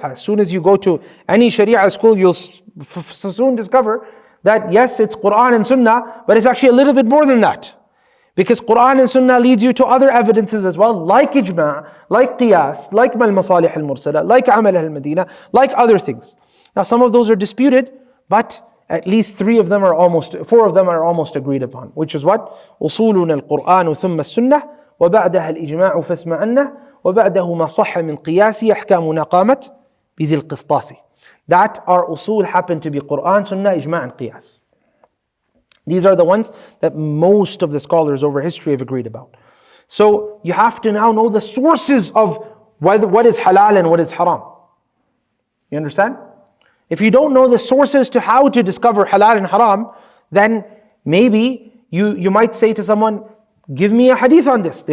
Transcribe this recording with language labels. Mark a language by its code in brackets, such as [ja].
[en] As soon as you go to any Sharia school, you'll soon discover that yes, it's Quran and Sunnah, but it's actually a little bit more than that. Because Quran and Sunnah leads you to other evidences as well, like ijma', like qiyas, like al-masalih al-mursala, like amal al-Madinah, like other things. Now some of those are disputed, but at least four of them are almost agreed upon, which is what? [ar] أصولنا القرآن ثم السنة وبعدها الإجماع فاسمعنا وبعده ما صح من قياس أحكامنا قامت بذي القسطاس. [en] That our usul happen to be Quran, Sunnah, Ijma' and Qiyas. These are the ones that most of the scholars over history have agreed about. So you have to now know the sources of what is halal and what is haram. You understand? If you don't know the sources to how to discover halal and haram, then maybe you might say to someone, give me a hadith on this.